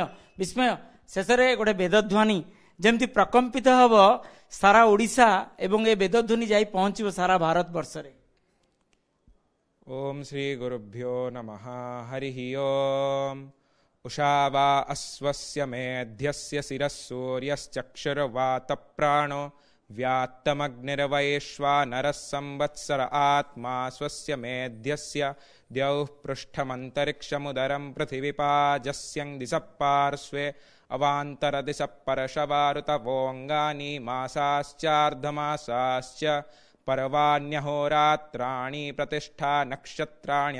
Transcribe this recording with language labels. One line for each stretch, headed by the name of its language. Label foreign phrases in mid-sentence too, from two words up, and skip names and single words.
Odia: ବିସ୍ମୟ ଶେଷରେ ଗୋଟେ ବେଦଧ୍ୱନି ଯେମିତି ପ୍ରକମ୍ପିତ ହେବ ସାରା ଓଡ଼ିଶା ଏବଂ ଏ ବେଦଧ୍ୱନି ଯାଇ ପହଞ୍ଚିବ ସାରା ଭାରତ ବର୍ଷରେ।
Sanskrit: ଓಂ ଶ୍ରୀ ଗୁରୁଭ୍ୟୋ ନମଃ। ହରି ଓମ୍। ଉଷା ବା ଅଶ୍ୱସ୍ୟ ମେଧ୍ୟସ୍ୟ ଶିରଃ ସୂର୍ୟଶ୍ଚକ୍ଷୁର୍ବାତ ପ୍ରାଣೋ व्यात्तमग्निर्वैश्वानरः संवत्सर आत्मा स्वस्य मेध्यस्य द्यौः पृष्ठमन्तरिक्षमुदरं पृथिवीपाजस्यं दिशः पार्श्वे अवान्तरदिशः परशवारुतवोऽङ्गानि मासाश्चार्धमासाश्च पर्वाण्यहोरात्राणि प्रतिष्ठा नक्षत्राणि